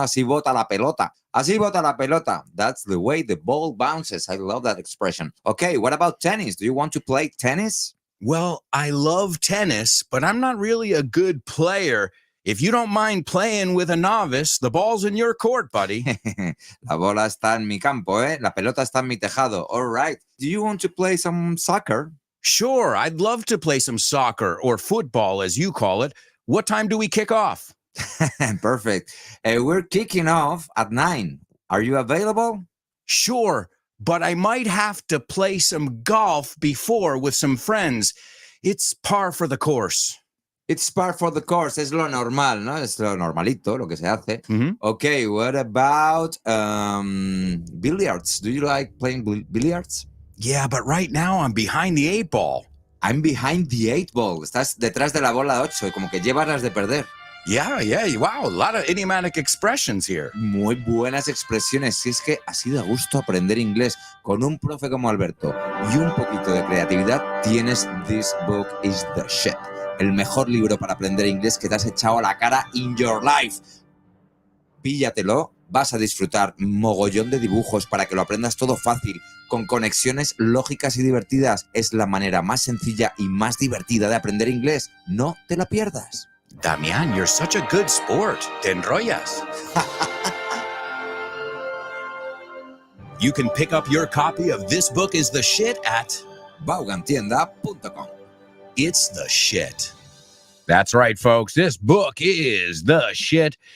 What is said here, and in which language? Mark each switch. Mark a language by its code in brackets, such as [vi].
[es] Así bota la pelota. Así bota la pelota. [en] That's the way the ball bounces. I love that expression. Okay, what about tennis? Do you want to play tennis? Well, I love tennis, but I'm not really a good player. If you don't mind playing with a novice, the ball's in your court, buddy. [es] La bola está en mi campo, ¿eh? La pelota está en mi tejado. [en] All right. Do you want to play some soccer? Sure, I'd love to play some soccer or football, as you call it. What time do we kick off? Perfect. We're kicking off at 9. Are you available? Sure, but I might have to play some golf before with some friends. It's par for the course. It's par for the course. [es] Es lo normal, ¿no? Es lo normalito, lo que se hace. Mhm. [en] Okay, what about billiards? Do you like playing billiards? Yeah, but right now I'm behind the 8 ball. I'm behind the 8 ball. [es] Estás detrás de la bola 8 y como que llevas las de perder. [en] Yeah, wow, a lot of idiomatic expressions here. [es] Muy buenas expresiones. Si es que ha sido a gusto aprender inglés con un profe como Alberto y un poquito de creatividad, tienes This Book is the Shit. El mejor libro para aprender inglés que te has echado a la cara [en] in your life. [es] Píllatelo, vas a disfrutar mogollón de dibujos para que lo aprendas todo fácil, con conexiones lógicas y divertidas. Es la manera más sencilla y más divertida de aprender inglés. No te la pierdas. [en] Damián, you're such a good sport. [es] Te enrollas. [en] You can pick up your copy of This Book is the Shit at vaughantienda.com. It's the Shit. That's right, folks. This book is the shit.